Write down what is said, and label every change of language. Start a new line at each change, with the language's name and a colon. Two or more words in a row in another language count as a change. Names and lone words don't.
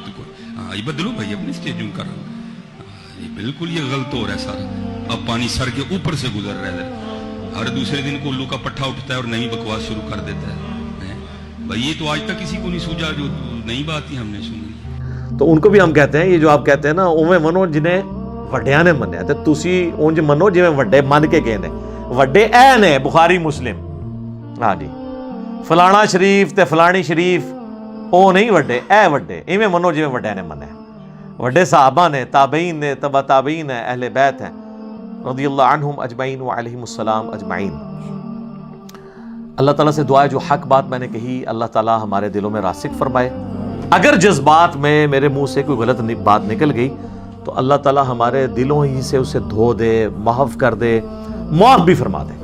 Urdu: تو یہ بدلو بھائی اپنی سٹیجوں کر. یہ بالکل یہ غلط ہو رہا ہے سارا. اب پانی سر کے اوپر سے گزر رہا ہے, ہر دوسرے دن کو الو کا پٹھا اٹھتا ہے اور نئی بکواس شروع کر دیتا ہے. بھائی یہ تو آج تک کسی کو نہیں سوجا, جو نئی بات ہی ہم نے سنی. تو ان کو بھی ہم کہتے ہیں, یہ جو آپ کہتے ہیں نا,
Punjabi: اویں منو جنہیں وڈیاں نے منیا, تے تسی اونج منو جویں وڈے من کے گئے نے. وڈے اے نے بخاری مسلم, ہاں جی, فلانا شریف تے فلانی شریف, او نہیں وڈے, اے وڈے ایویں منو جویں وڈے نے منیا.
Urdu: وڈے صحابہ نے, تابعین نے, تبع تابعین ہیں, اہل بیت ہیں
Arabic: رضی اللہ عنہم اجمعین وعلیہم السلام اجمعین.
Urdu: اللہ تعالیٰ سے دعا ہے جو حق بات میں نے کہی اللہ تعالیٰ ہمارے دلوں میں راسخ فرمائے. اگر جذبات میں میرے منہ سے کوئی غلط بات نکل گئی تو اللہ تعالیٰ ہمارے دلوں ہی سے اسے دھو دے، محو کر دے، معاف بھی فرما دے.